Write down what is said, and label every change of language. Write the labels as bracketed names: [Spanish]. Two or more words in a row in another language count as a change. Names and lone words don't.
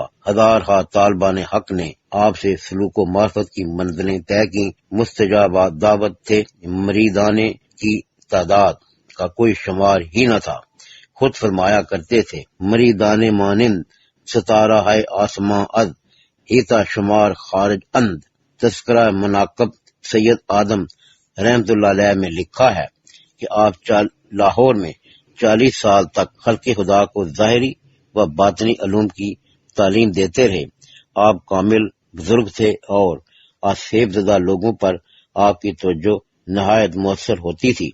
[Urdu] ہزارہ طالبان حق نے آپ سے سلوک و معرفت کی منزلیں طے کی، مستجاب دعوت تھے، مریدان کی تعداد کا کوئی شمار ہی نہ تھا۔ خود فرمایا کرتے تھے، [Persian] مریدان مانند ستارہ ہے آسماں از ہیتا شمار خارج اند. [Urdu] تذکرہ مناقب سید آدم [Arabic] رحمت اللہ علیہ [Urdu] میں لکھا ہے کہ آپ لاہور میں 40 سال تک خلق خدا کو ظاہری و باطنی علوم کی تعلیم دیتے رہے. آپ کامل بزرگ تھے اور آسیب زدہ لوگوں پر آپ کی توجہ نہایت مؤثر ہوتی تھی.